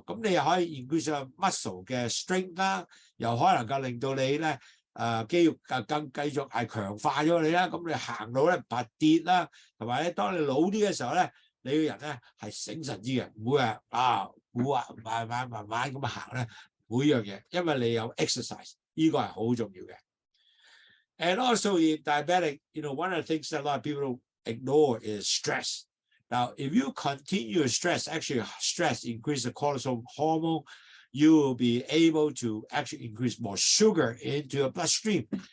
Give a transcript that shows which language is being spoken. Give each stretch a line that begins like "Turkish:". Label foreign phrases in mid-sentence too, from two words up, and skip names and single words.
Cantonese: 咁你又可以
English: increase muscle
Cantonese: 嘅 strength 啦，又可能夠令到你咧肌肉更繼續係強化咗你啦。咁你行路咧唔怕跌啦，同埋咧當你老啲嘅時候咧，你個人咧係醒神啲嘅，唔會慢慢咁行咧每樣嘢，因為你有 exercise， 呢個係好重要嘅。
English: And also in diabetic, one of the things that a lot of people ignore is stress. Now, if you continue stress, actually stress increase the cortisol hormone, you will be able to actually increase more sugar into your bloodstream.